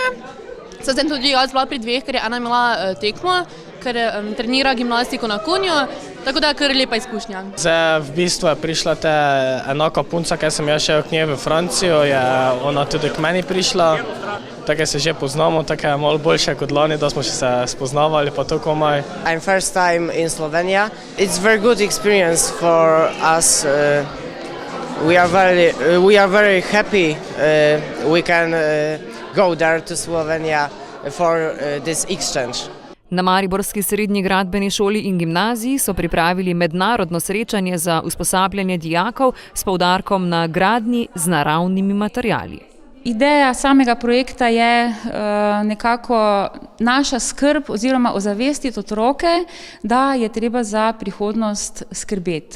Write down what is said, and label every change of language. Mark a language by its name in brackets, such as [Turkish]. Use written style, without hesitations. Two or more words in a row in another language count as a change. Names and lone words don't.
[Slovenian] Sem tudi jaz bila pri 2, ker je ena imela tekmo, ker trenira gimnastiko na konju, tako da je kar lepa izkušnja. Zdaj v bistvu je prišla enaka punca, ki sem jaz šel k njej v Francijo, je ona tudi k meni prišla, tako se že poznamo, tako je malo boljše kot lani, da smo se spoznavali pa to komaj. [English] I'm first time in Slovenia. It's very good experience for us We are very happy we can go there to Slovenia for this exchange. [Slovenian] Na mariborski srednji gradbeni šoli in gimnaziji so pripravili mednarodno srečanje za usposabljanje dijakov s poudarkom na gradnji z naravnimi materiali. Ideja samega projekta je nekako naša skrb oziroma ozavestiti otroke, da je treba za prihodnost skrbeti.